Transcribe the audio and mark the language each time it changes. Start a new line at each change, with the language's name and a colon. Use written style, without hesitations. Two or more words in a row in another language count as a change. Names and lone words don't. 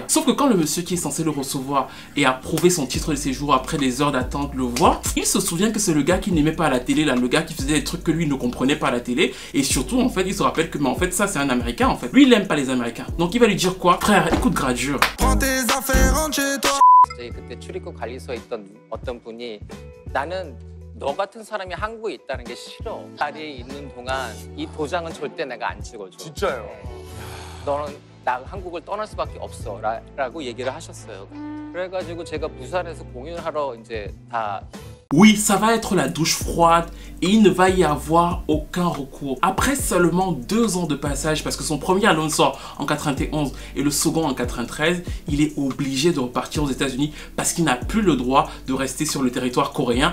French: Sauf que quand le monsieur qui est censé le recevoir et approuver son titre de séjour après des heures d'attente le voit, il se souvient que c'est le gars qui n'aimait pas à la télé, là, le gars qui faisait des trucs que lui ne comprenait pas à la télé. Et surtout, en fait, il se rappelle que mais en fait, ça c'est un Américain en fait. Lui, il n'aime pas les Américains. Donc il va lui dire quoi? Frère, écoute gradure. Prends tes affaires, rentre chez toi.
Korean: 저희 그때 출입국 관리소에 있던 어떤 분이 나는 너 같은 사람이 한국에 있다는 게 싫어. 자리에 있는 동안 이 도장은 절대 내가 안 찍어줘. 진짜요? 너는 나 한국을 떠날 수밖에 없어 라고 얘기를 하셨어요. 그래가지고 제가 부산에서 공연을 하러 이제 다
French: Oui, ça va être la douche froide et il ne va y avoir aucun recours. Après seulement 2 ans de passage, parce que son premier album sort en 91 et le second en 93, il est obligé de repartir aux États-Unis parce qu'il n'a plus le droit de rester sur le territoire coréen.